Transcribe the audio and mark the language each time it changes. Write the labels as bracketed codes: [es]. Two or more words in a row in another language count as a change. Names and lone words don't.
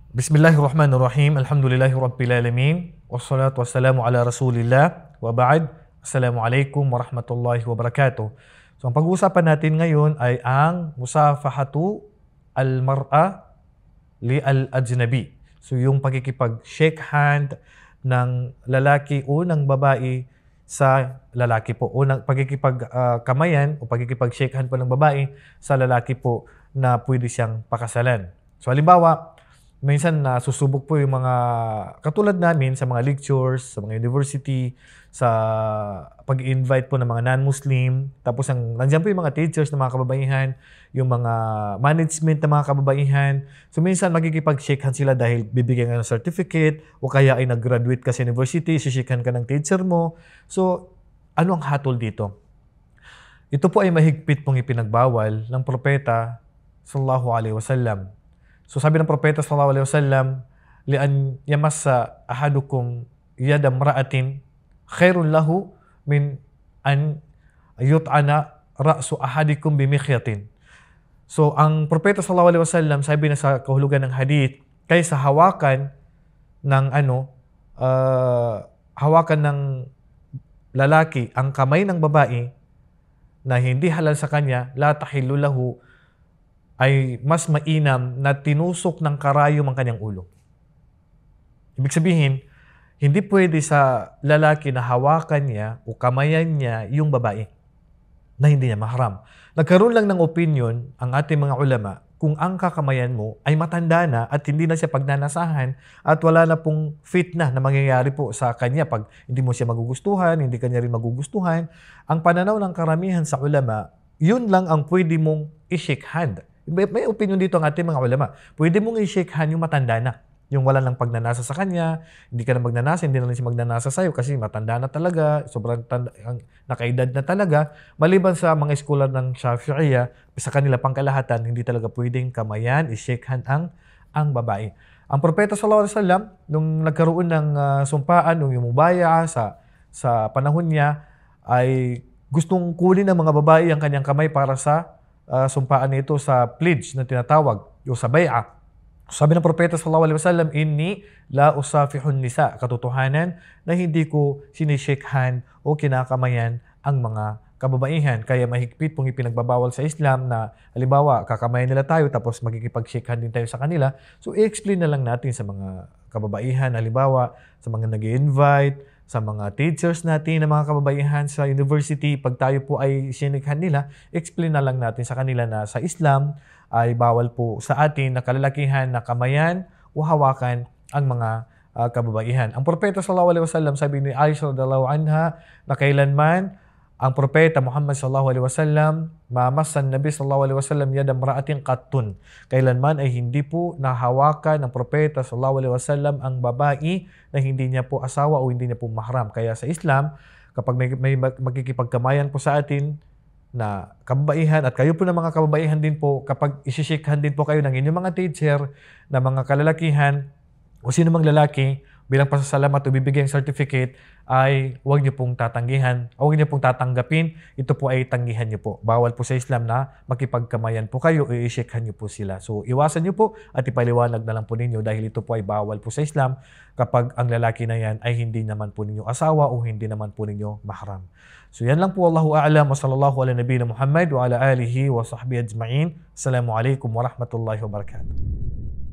[ar] بسم الله الرحمن الرحيم الحمد لله رب العالمين والصلاة والسلام على رسول الله. وبعد. السلام عليكم ورحمة الله وبركاته. [tl] So, ang pag-uusapan natin ngayon ay ang [ar] مصافحة المرأة للأجنبي. [tl] So, yung pagkikipag- [en] shake hand [tl] ng lalaki o ng babae sa lalaki po. O pagkikipag-kamayan o pagkikipag- [en] shake hand [tl] po ng babae sa lalaki po na pwede siyang pakasalan. So, halimbawa, minsan nasusubok po yung mga katulad namin sa mga lectures, sa mga university, sa pag-invite po ng mga non-Muslim. Tapos nandiyan po yung mga teachers ng mga kababaihan, yung mga management ng mga kababaihan. So minsan magkikipag- [en] shake hand [tl] sila dahil bibigyan ka ng certificate o kaya ay nag-graduate ka sa university, [en] shake hand [tl] ka ng teacher mo. So ano ang hatol dito? Ito po ay mahigpit pong ipinagbawal ng propeta [ar] صلى الله عليه وسلم. [tl] So sabi ng propeta [ar] صلى الله عليه وسلم لأن يمس أحدكم يد امرأة خير له من أن يطعن رأس أحدكم بمخيط. [tl] So ang propeta [ar] صلى الله عليه وسلم [tl] sabi na sa kahulugan ng hadith, kaysa hawakan ng hawakan ng lalaki ang kamay ng babae na hindi halal sa kanya, [ar] لا تحل له, [tl] ay mas mainam na tinusok ng karayom ang kanyang ulo. Ibig sabihin, hindi pwede sa lalaki na hawakan niya o kamayan niya yung babae na hindi niya mahram. Nagkaroon lang ng opinion ang ating mga ulama kung ang kakamayan mo ay matanda na at hindi na siya pagnanasahan at wala na pong fitna na mangyayari po sa kanya pag hindi mo siya magugustuhan, hindi kanya rin magugustuhan. Ang pananaw ng karamihan sa ulama, yun lang ang pwede mong i- [en] shake hand. [tl] May opinion dito ang ating mga ulama. Pwede mong i- [en] shake hand [tl] yung matanda na. Yung wala nang pagnanasa sa kanya, hindi ka na magnanasa, hindi na lang siya magnanasa sa'yo kasi matanda na talaga, sobrang nakaedad na talaga. Maliban sa mga eskolar ng Shafi'iyya, sa kanila pangkalahatan, hindi talaga pwedeng kamayan, i- [en] shake hand [tl] ang babae. Ang propeta [ar] صلى الله عليه وسلم, [tl] nung nagkaroon ng sumpaan, nung yumubaya sa panahon niya, ay gustong kunin ng mga babae ang kanyang kamay para sa sumpaan nito sa pledge na tinatawag o sa bay'a. Sabi ng propeta [ar] صلى الله عليه وسلم إني لا أصافح النساء, [tl] katotohanan na hindi ko sinishake hand o kinakamayan ang mga kababaihan. Kaya mahigpit pong ipinagbabawal sa Islam na halimbawa kakamayan nila tayo tapos magkikipag-shake hand din tayo sa kanila. So i-explain na lang natin sa mga kababaihan, halimbawa sa mga nag-i-invite, sa mga teachers natin na mga kababaihan sa university, pag tayo po ay sinikhan nila, explain na lang natin sa kanila na sa Islam ay bawal po sa atin na kalalakihan na kamayan o hawakan ang mga kababaihan. Ang propeta [ar] صلى الله عليه وسلم, [tl] sabi ni Aisha [ar] رضي الله عنها, [tl] na kailanman ang propeta Muhammad [ar] صلى الله عليه وسلم ما مس النبي صلى الله عليه وسلم يد امرأة قط. [tl] Kailanman ay hindi po nahawakan ng propeta [ar] صلى الله عليه وسلم [tl] ang babae na hindi niya po asawa o hindi niya po mahram. Kaya sa Islam, kapag may magkikipagkamayan po sa atin na kababaihan at kayo po ng mga kababaihan din po, kapag isishikhan din po kayo ng inyong mga teacher na mga kalalakihan o sino mang lalaki, bilang pasasalamat o bibigyan certificate, ay huwag niyo pong tatanggihan, huwag niyo pong tatanggapin. Ito po ay tanggihan niyo po. Bawal po sa Islam na makipagkamayan po kayo o i-shakehan niyo po sila. So iwasan niyo po at ipaliwanag na lang po ninyo dahil ito po ay bawal po sa Islam kapag ang lalaki na yan ay hindi naman po ninyo asawa o hindi naman po ninyo mahram. So yan lang po. [ar] والله أعلم وصلى الله على نبينا محمد وعلى آله وصحبه أجمعين. السلام عليكم ورحمة الله وبركاته.